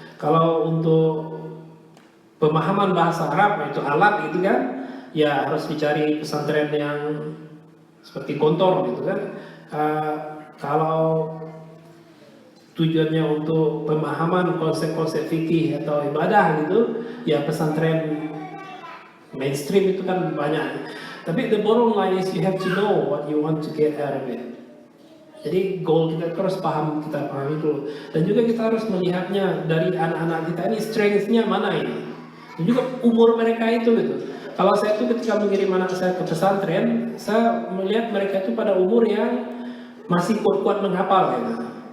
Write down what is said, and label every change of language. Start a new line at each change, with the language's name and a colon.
Indonesian: Kalau untuk pemahaman bahasa Arab, itu alat gitu kan, ya harus dicari pesantren yang seperti Gontor gitu kan. Kalau tujuannya untuk pemahaman konsep-konsep fikih atau ibadah gitu, ya pesantren mainstream itu kan banyak.
English: Tapi the bottom line is you have to know what you want to get out of it.
Indonesian: Jadi goal kita harus kita pahami dulu. Dan juga kita harus melihatnya dari anak-anak kita ini strength-nya mana ini. Dan juga umur mereka itu gitu. Kalau saya tuh ketika mengirim anak saya ke pesantren, saya melihat mereka itu pada umur yang masih kuat-kuat menghafal gitu.